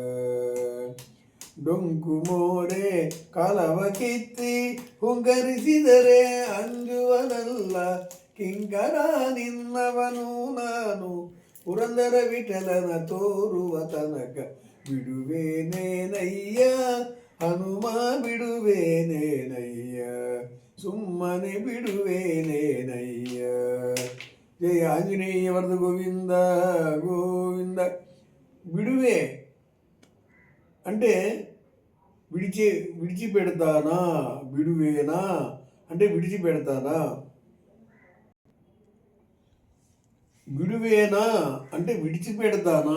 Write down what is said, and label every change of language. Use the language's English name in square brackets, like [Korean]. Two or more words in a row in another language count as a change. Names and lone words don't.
[Kannada] ಡೊಂಕು ಮೋರೆ ಕಲವ ಕಿತ್ತಿ ಹುಂಗರಿಸಿದರೆ ಅಂಜುವನಲ್ಲ ಕಿಂಕರ ನಿನ್ನವನು ನಾನು ಪುರಂದರ ವಿಠಲನ ತೋರುವ ತನಕ ಬಿಡುವೇನೇನಯ್ಯ ಹನುಮ ಬಿಡುವೇನೇನಯ್ಯ ಸುಮ್ಮನೆ ಬಿಡುವೇನೇನಯ್ಯ. ಜಯ ಆಂಜನೇಯ ವರದ ಗೋವಿಂದ ಗೋವಿಂದ. [Telugu] బిడువే అంటే విడిచిపెడతానా, బిడువేనా అంటే విడిచిపెడతానా, బిడువేనా అంటే విడిచిపెడతానా.